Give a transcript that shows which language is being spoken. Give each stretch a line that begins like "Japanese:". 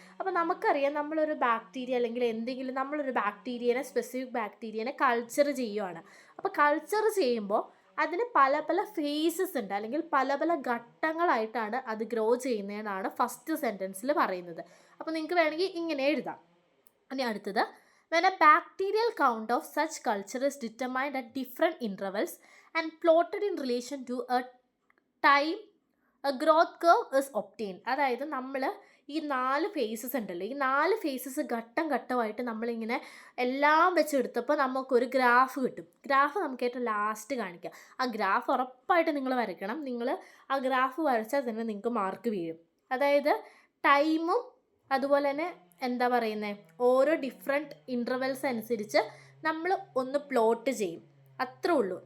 Malayalam: അപ്പോൾ നമുക്കറിയാം, നമ്മളൊരു ബാക്ടീരിയ അല്ലെങ്കിൽ നമ്മളൊരു സ്പെസിഫിക് ബാക്ടീരിയനെ കൾച്ചർ ചെയ്യുവാണ്. അപ്പോൾ കൾച്ചർ ചെയ്യുമ്പോൾ അതിന് പല പല ഫേസസ് ഉണ്ട്, അല്ലെങ്കിൽ പല പല ഘട്ടങ്ങളായിട്ടാണ് അത് ഗ്രോ ചെയ്യുന്നതെന്നാണ് ഫസ്റ്റ് സെൻറ്റൻസിൽ പറയുന്നത്. അപ്പോൾ നിങ്ങൾക്ക് വേണമെങ്കിൽ ഇങ്ങനെ എഴുതാം. ഇനി അടുത്തത്,
English: when a bacterial count of such culture is determined at different intervals and plotted in relation to a time, a growth curve is obtained.
Malayalam: അതായത് നമ്മൾ ഈ 4 ഫേസസ് ഉണ്ടല്ലോ, ഈ 4 ഫേസസ് ഘട്ടമായിട്ട് നമ്മളിങ്ങനെ എല്ലാം വെച്ചെടുത്തപ്പോൾ നമുക്കൊരു ഗ്രാഫ് കിട്ടും. ഗ്രാഫ് നമുക്ക് ഏറ്റവും ലാസ്റ്റ് കാണിക്കാം. ആ ഗ്രാഫ് ഉറപ്പായിട്ട് നിങ്ങൾ വരയ്ക്കണം. നിങ്ങൾ ആ ഗ്രാഫ് വരച്ചാൽ തന്നെ നിങ്ങൾക്ക് മാർക്ക് വീഴും. അതായത് ടൈമും അതുപോലെ തന്നെ എന്താ പറയുന്നത്, ഓരോ ഡിഫറെൻറ്റ് ഇൻ്റർവെൽസ് അനുസരിച്ച് നമ്മൾ ഒന്ന് പ്ലോട്ട് ചെയ്യും. അത്രേ ഉള്ളൂ.